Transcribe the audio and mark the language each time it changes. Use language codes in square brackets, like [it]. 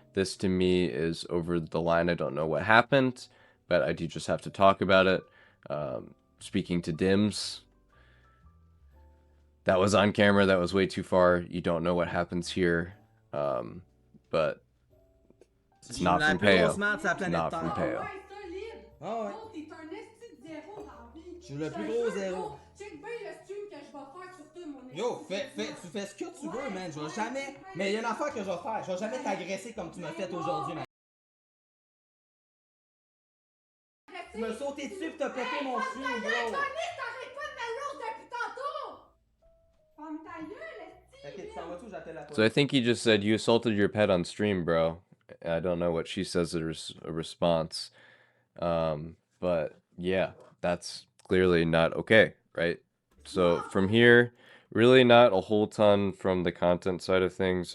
[en] This, to me, is over the line. I don't know what happened, but I do just have to talk about it. Speaking to Dims, that was on camera. That was way too far. You don't know what happens here, but it's not from Payo. It's not from Payo. [fr] Ah ouais. Oh, t'es un esti de zéro dans la vie. Je suis le plus gros zéro. Check bien le stream que je vais faire sur toi, mon esti. Yo, tu fais ce que tu veux, man. Je vais jamais. Mais il y a une affaire que je vais faire. Je vais jamais t'agresser comme tu m'as fait aujourd'hui, man. Tu m'as sauté dessus pis t'as pété mon stream, bro. T'arrêtes pas de me roast depuis tantôt. Ferme ta gueule, esti. Ok, tu t'en vas tout, j'appelle la police. [en] So I think he just said, you assaulted your pet on stream, bro. I don't know what she says as a response. But yeah, that's clearly not okay, right? So from here, really not a whole ton from the content side of things.